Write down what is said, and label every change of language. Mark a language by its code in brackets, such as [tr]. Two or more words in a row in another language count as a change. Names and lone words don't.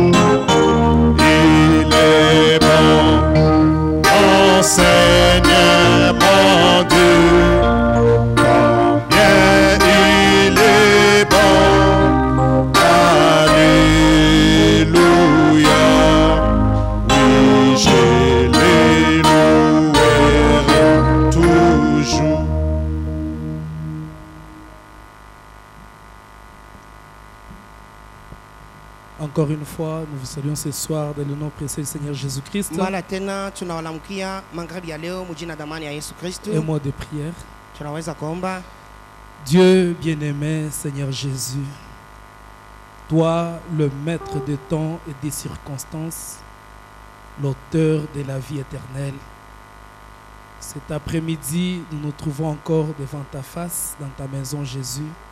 [fr] il est bon, mon Seigneur, mon Dieu, combien il est bon, alléluia, oui, je les louerai toujours. Encore une fois, nous vous saluons ce soir dans le nom précieux du Seigneur Jésus-Christ. [sw] Mara tena tunawalamkia magharibi ya leo mjina damani ya Yesu Kristo. [fr] Un mot de prière. [sw] Tunaweza kuomba. [fr] Dieu bien-aimé, Seigneur Jésus, toi, le maître des temps et des circonstances, l'auteur de la vie éternelle, cet après-midi, nous nous trouvons encore devant ta face, dans ta maison, Jésus.